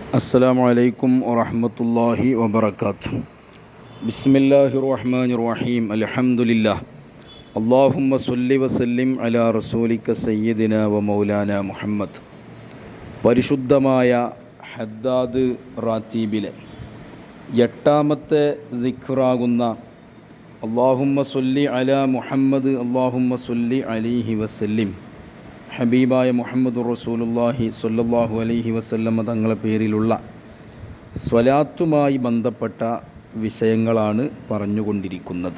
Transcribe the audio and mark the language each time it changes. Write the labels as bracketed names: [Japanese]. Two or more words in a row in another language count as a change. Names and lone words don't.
[Arabic] السلام عليكم ورحمة الله وبركاته. بسم الله الرحمن الرحيم. الحمد لله. اللهم صل وسلم على رسولك سيدنا ومولانا محمد. [Malayalam] പരിശുദ്ധമായ ഹദ്ദാദ് റാത്തീബിലെ എട്ടാമത്തെ ദിക്റാകുന്ന [Arabic] اللهم صل على محمد اللهم صل عليه وسلم [Malayalam] ഹബീബായ മുഹമ്മദ് റസൂലുള്ളാഹി [Arabic] صلى الله عليه وسلم [Malayalam] തങ്ങളുടെ പേരിലുള്ള സ്വലാത്തുമായി ബന്ധപ്പെട്ട വിഷയങ്ങളാണ് പറഞ്ഞുകൊണ്ടിരിക്കുന്നത്.